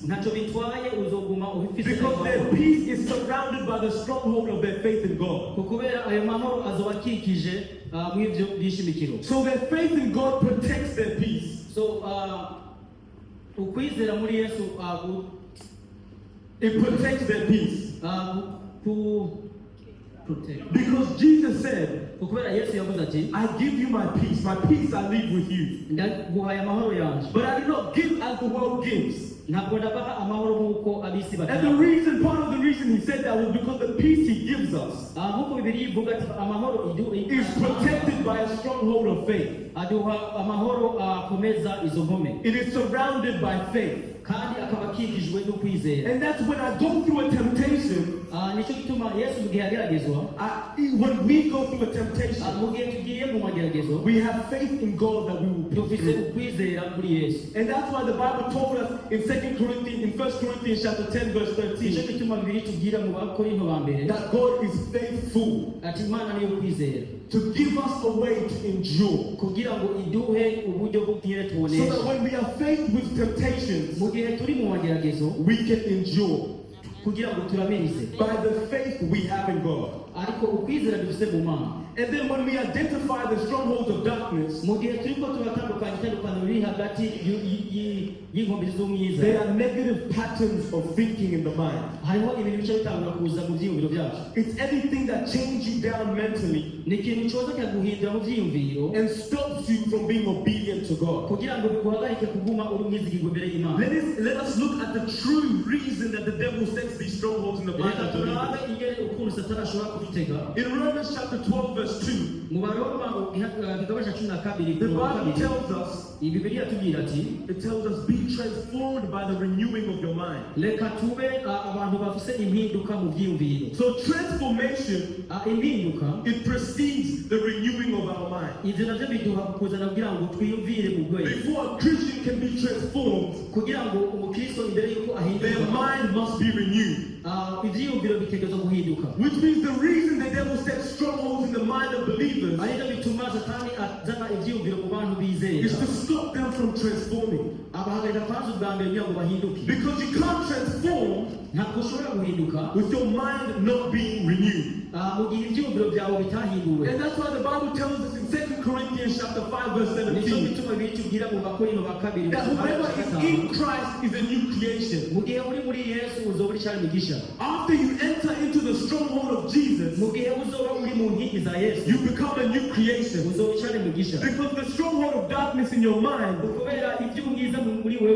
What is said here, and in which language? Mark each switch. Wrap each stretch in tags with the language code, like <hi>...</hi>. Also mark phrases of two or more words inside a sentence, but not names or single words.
<rn>ntacyo bitwaye uzoguma ufite</rn> <en>Because their peace is surrounded by the stronghold of their faith in God.</en> <rn>kubera ayo mahoro azoba akikije mu ibyo byishimikiro.</rn> <en>So their faith in God protects their peace.</en> <rn>so ukwizera muri Yesu</rn> <en>It protects their peace. protect. Because Jesus said,</en> <rn>Kubera Yesu yavuze ati</rn> <en>I give you my peace I leave with you.</en> <rn>ndaguhaye amahoro yanje.</rn> <en>But I do not give as the world gives.</en> <rn>Ntabwo ndabaha amahoro nk'uko ab'isi</rn> <en>And</en> <rn>bataha.</rn> <en>part of the reason he said that was because the peace he gives us</en> <rn>Nk'uko Bibiliya ivuga ati amahoro</rn> <en>is protected by a stronghold of faith.</en> <rn>aduha amahoro akomeza izo nkome.</rn> <en>It is surrounded by faith.</en> <rn>Kandi akaba akikijwe no kwizera.</rn> <en>And that's when I go through a temptation,</en> <rn>Nicyo gituma Yesu mu gihe yageragezwa,</rn> <en>when we go through a temptation,</en> <rn>mu gihe tugiye mu mageragezo,</rn> <en>we have faith in God that we will pull</en> <rn>dufise</rn> <en>through.</en> <rn>ukwizera muri Yesu.</rn> <en>And that's why the Bible told us in 1 Corinthians chapter 10 verse</en> <rn>Nicyo 13 gituma Bibiliya itubwira mu Bakorinto ba mbere</rn> <en>that God is faithful</en> <rn>ati Imana niyo kwizera</rn> <en>to give us a way to endure.</en> <rn>kugira ngo iduhe uburyo bwo kugira</rn> <en>So</en> <rn>tubonesha.</rn> <en>that when we are faced with temptations,</en> <rn>Mu gihe turi mu mageragezo</rn> <en>we can endure</en> <rn>kugira ngo turamirize.</rn> <en>by the faith we have in God.</en> <rn>Ariko ukwizera dufise mu Mana.</rn> <en>And then when we identify the strongholds of darkness,</en> <rn>Mu gihe turiko turatandukanya itandukaniro riri hagati y'inkombe z'umwiza,</rn> <en>there are negative patterns of thinking in the mind.</en> <rn>hariho ibintu bice bitangura kuza mu vyiyumviro vyacu.</rn> <en>It's anything that changes you down mentally</en> <rn>Ni ikintu coza kikaguhindura mu vyiyumviro</rn> <en>and stops you from being obedient to God.</en> <rn>kugira ngo biguhagarike kuguma uri umwizigirwa imbere y'Imana.</rn> <en>Let us look at the true reason that the devil sets these strongholds in the mind</en> <rn>Reka</rn> <en>of believers.</en> <rn>turabe ingene ukuntu Satani ashobora kubitega.</rn> <en>In Romans chapter 12 verse 2,</en> <rn>Mu Baroma igitabo ca 12</rn> <en>the</en> <rn>ku wa</rn> <en>Bible</en> <rn>kabiri,</rn> <en>tells us,</en> <rn>Bibiliya itubwira ati</rn> <en>be transformed by the renewing of your mind.</en> <rn>reka tube abantu bafise impinduka mu vyiyumviro.</rn> <en>So transformation,</en> <rn>Impinduka</rn> <en>it precedes the renewing of our mind.</en> <rn>ivyo navyo biduha kuzana kugira ngo twiyumvire mu bwenge,</rn> <en>Before a Christian can be transformed,</en> <rn>kugira ngo umukristo imbere y'uko</rn> <en>their</en> <rn>ahinduka</rn> <en>mind must be renewed.</en> <rn>ivyiyumviro bitegerezwa guhinduka.</rn> <en>Which means the reason the devil sets strongholds in the mind of believers</en> <rn>Arivyo bituma Satani azana ivyiyumviro mu bantu bizera,</rn> <en>is to stop them from transforming.</en> <rn>abahagarika kwanza ubwa mbere kugira ngo bahinduke.</rn> <en>Because you can't transform</en> <rn>Ntabwo ushobora guhinduka</rn> <en>with your mind not being renewed.</en> <rn>mu gihe ivyiyumviro vyawe bitahinduwe.</rn> <en>And that's why the Bible tells us in 2 Corinthians chapter 5 verse</en> <rn>Nico 17 bituma bitubwira mu Bakorinto ba kabiri</rn> <en>that whoever is in Christ is a new creation.</en> <rn>mu gihe uri muri Yesu uzoba uri cari migisha.</rn> <en>After you enter into the stronghold of Jesus,</en> <rn>Mu gihe uzoba uri mu nkingi za Yesu</rn> <en>you become a new creation.</en> <rn>uzoba cari migisha.</rn> <en>Because the stronghold of darkness in your mind</en> <rn>Kubera ivy'ubwiza muri wewe</rn>